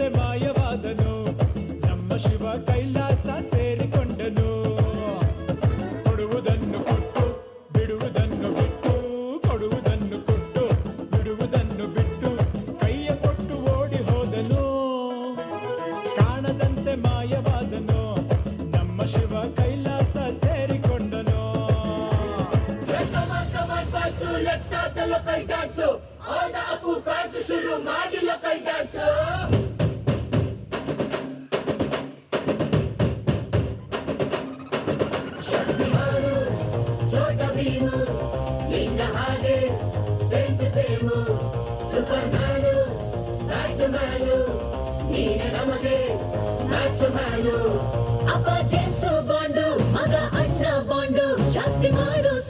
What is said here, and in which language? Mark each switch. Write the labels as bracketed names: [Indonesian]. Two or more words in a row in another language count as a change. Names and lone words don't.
[Kannada] ಮಾಯವಾದನು ನಮ್ಮ ಶಿವ ಕೈಲಾಸ ಸೇರಿಕೊಂಡನು ಕೊಡುವುದನ್ನು ಕೊಟ್ಟು ಬಿಡುವುದನ್ನು ಬಿಟ್ಟು ಕೊಡುವುದನ್ನು ಕೊಟ್ಟು ಬಿಡುವುದನ್ನು ಬಿಟ್ಟು ಕೈಯ ಕೊಟ್ಟು ಓಡಿ ಹೋದನು ಕಾಣದಂತೆ ಮಾಯವಾದನು ನಮ್ಮ ಶಿವ ಕೈಲಾಸ ಸೇರಿಕೊಂಡನು. [English] Let's start the local dance. All the Apu fans [Kannada] ಶುರು ಮಾಡಿ [English] local dance. [Kannada] Shaktimanu, Chota Bheemu, ನಿನ್ನ ಹಾಗೆ, [English] same to same. [Kannada] Supermanu, Batmanu, ನೀನೇ ನಮಗೆ, Matchmanu. Appa Jensu bondu, maga anna bondu, ಜಾಸ್ತಿ ಮಾಡು